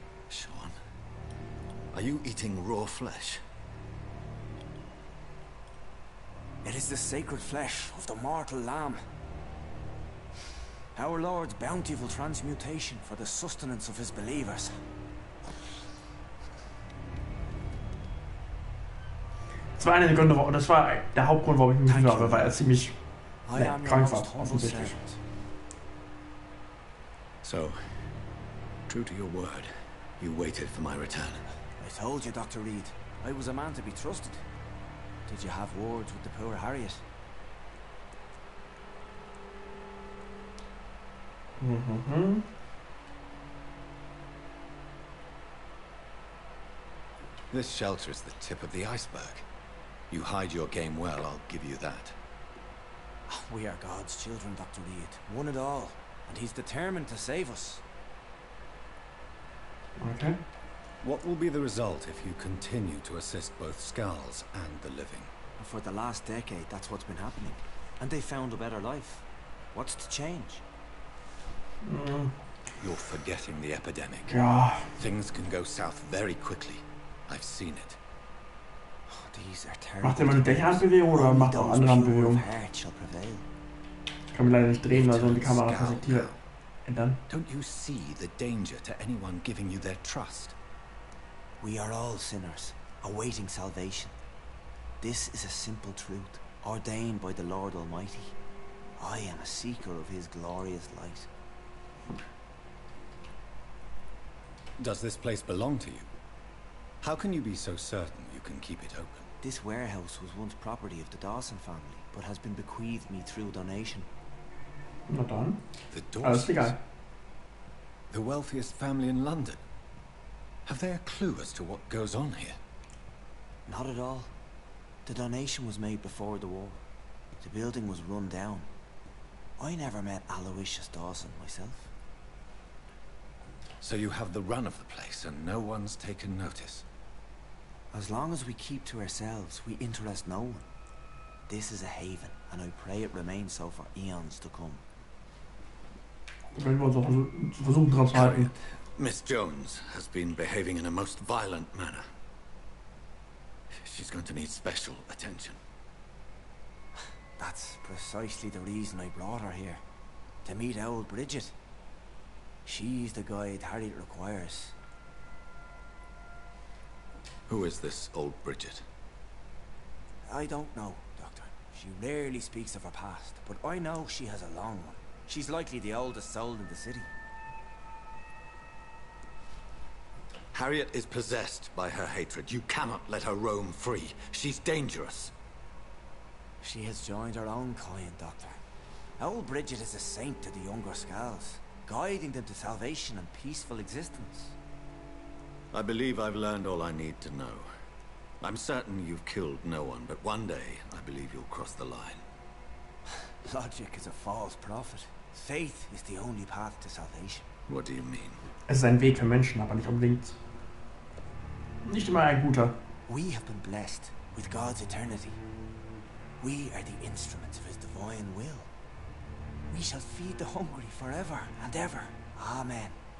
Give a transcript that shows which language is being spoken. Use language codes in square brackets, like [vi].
[en] Sean, are you eating raw flesh? It is the sacred flesh of the mortal lamb. Our Lord's bountiful transmutation for the sustenance of his believers. [de] Das war einer der Gründe, das war der Hauptgrund, warum ich mich nicht habe, weil er ziemlich krank war, offensichtlich. [en] So, true to your word, you waited for my return. I told you, Dr. Reed, I was a man to be trusted. Did you have words with the poor Harriet? This shelter is the tip of the iceberg. You hide your game well, I'll give you that. We are God's children, Dr. Reed. One and all. And he's determined to save us. Okay. What will be the result if you continue to assist both Skulls and the living? For the last decade, that's what's been happening. And they found a better life. What's to change? You're forgetting the epidemic. [de] Ja. [en] Things can go south very quickly. I've seen it. These are terrible. [de] Macht er mal eine Handbewegung oder macht er auch andere Handbewegungen? Ich kann mich leider nicht drehen, also die Kameraperspektive ändern. [en] Don't you see the danger to anyone giving you their trust? We are all sinners, awaiting salvation. This is a simple truth, ordained by the Lord Almighty. I am a seeker of his glorious light. Does this place belong to you? How can you be so certain you can keep it open? This warehouse was once property of the Dawson family, but has been bequeathed me through donation. [de] Na dann. [en] The [de] Alles [en] Dawsons, [de] egal. [en] the wealthiest family in London. Have they a clue as to what goes on here? Not at all. The donation was made before the war. The building was run down. I never met Aloysius Dawson myself. So you have the run of the place and no one's taken notice? As long as we keep to ourselves, we interest no one. This is a haven, and I pray it remains so for eons to come. [de] Wenn wir uns auch versuchen dran zu halten. [en] Miss Jones has been behaving in a most violent manner. She's going to need special attention. That's precisely the reason I brought her here. To meet old Bridget. She's the guide Harriet requires. Who is this old Bridget? I don't know, Doctor. She rarely speaks of her past, but I know she has a long one. She's likely the oldest soul in the city. Harriet is possessed by her hatred. You cannot let her roam free. She's dangerous. She has joined her own kind, Doctor. Old Bridget is a saint to the younger Scals, guiding them to salvation and peaceful existence. I believe I've learned all I need to know. I'm certain you've killed no one, but one day I believe you'll cross the line. Logic is a false prophet. Faith is the only path to salvation. What do you mean? [de] Es ist ein Weg für Menschen, aber nicht unbedingt. Nicht immer ein guter. [en] We have been blessed with God's eternity. We are the instruments of his divine will. We shall feed the hungry forever and ever. Amen.